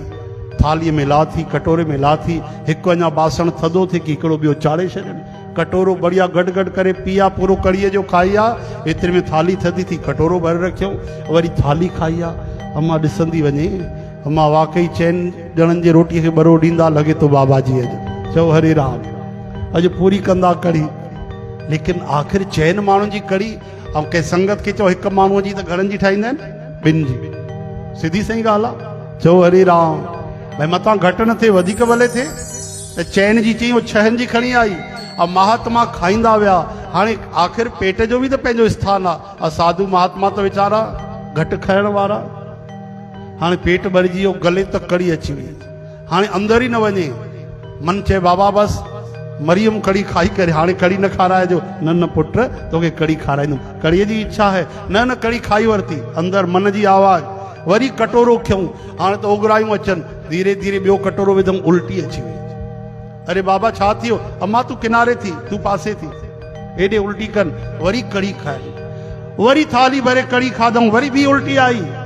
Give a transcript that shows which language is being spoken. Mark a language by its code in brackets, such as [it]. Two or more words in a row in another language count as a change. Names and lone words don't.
[sd] थालीअ में लाथी, कटोरे में लाथी। हिकु अञा बासण थधो थिए कि हिकिड़ो ॿियो चाढ़े छॾनि। कटोरो बढ़िया गॾ करे पीआ, पूरो कड़ीअ जो खाई आहे। एतिरे में थाली थधी थी, कटोरो भरे रखियो, वरी थाली खाई आहे। अम्मा ॾिसंदी वञे, अम्मा वाकई 4 ॼणनि जे रोटीअ खे ॿरो ॾींदा लॻे थो बाबा जी अॼु। चओ हरे राम। अॼु पूरी कंदा कड़ी। लेकिन आख़िर 4 माण्हुनि जी कड़ी। ऐं कंहिं संगत खे चओ 1 माण्हूअ जी त घणनि जी ठाहींदा आहिनि? 2 जी। सिधी सही ॻाल्हि आहे। चओ हरे राम। भई मथां घटि न थिए, वधीक भले थिए। त 4 जी चई, 6 जी खणी आई। ऐं महात्मा खाईंदा विया। हाणे आख़िर पेट जो बि त पंहिंजो स्थान आहे। साधु महात्मा त वीचारा घटि खाइण वारा। हाणे पेट भरिजी वियो, गले तक कड़ी अची वई। हाणे अंदर ई न वञे। मन चए बाबा बसि मरियम कड़ी खाई करे हाणे कड़ी न खाराइजो। न पुट तोखे कड़ी खाराईंदुमि। कड़ीअ जी इच्छा है। न कड़ी खाई वरिती। अंदर मन जी आवाज़। वरी कटोरो खियूं। हाणे त ओघरायूं अचनि। धीरे धीरे ॿियो कटोरो विधऊं, उल्टी अची वई। अरे बाबा छा थियो? अम्मा तूं किनारे थी, तूं पासे थी, हेॾे उल्टी कनि। वरी कड़ी खाई, वरी थाली भरे कड़ी खाधऊं, वरी बि उल्टी आई।